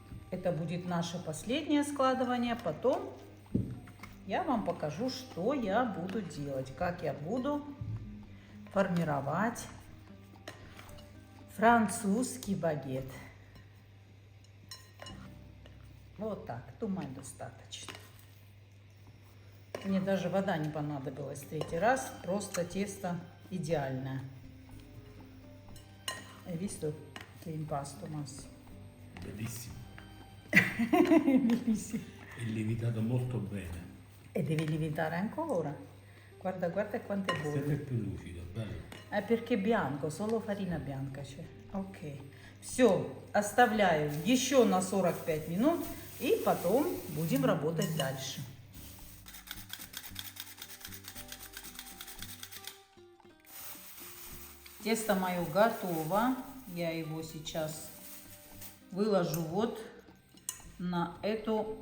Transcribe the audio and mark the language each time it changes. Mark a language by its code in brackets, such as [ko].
[ru] Это будет наше последнее складывание. Потом я вам покажу, что я буду делать, как я буду формировать французский багет. Вот так, думаю, достаточно. Мне даже вода не понадобилась третий раз, просто тесто идеальное. [it] Hai visto che impasto, Massi? Bellissimo. Bellissimo. È lievitato molto bene. E devi lievitare ancora. Guarda, guarda quanto è buono. Sempre più lucido, bello. Perché bianco, solo farina bianca c'è. Ok. [ru] Все, оставляю еще на 45 минут и потом будем работать дальше. Тесто мое готово. Я его сейчас выложу вот на эту.